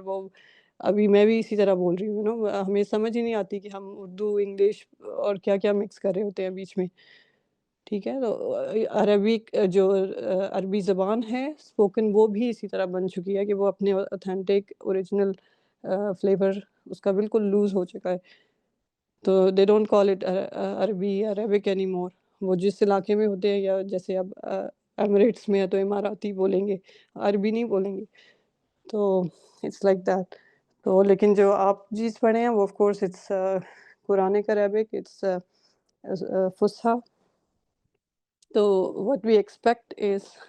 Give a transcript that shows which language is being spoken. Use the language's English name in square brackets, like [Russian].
[Urdu] وہ ابھی میں بھی اسی طرح بول رہی ہوں، ہمیں سمجھ ہی نہیں آتی کہ ہم اردو، انگلش اور کیا کیا مکس کر رہے ہوتے ہیں بیچ میں. ٹھیک ہے، تو عربک جو عربی زبان ہے اسپوکن، وہ بھی اسی طرح بن چکی ہے کہ وہ اپنے اوتھینٹک اوریجنل فلیور اس کا بالکل لوز ہو چکا ہے. [English] تو they don't call it عربی Arabic anymore. [Urdu] وہ جس علاقے میں ہوتے ہیں، یا جیسے اب ایمریٹس میں ہے تو اماراتی بولیں گے، عربی نہیں بولیں گے. [English] تو it's like that. [Urdu] تو لیکن جو آپ چیز پڑھے ہیں وہ [English] Of course it's Quranic Arabic, it's فصحیٰ. تو what we expect is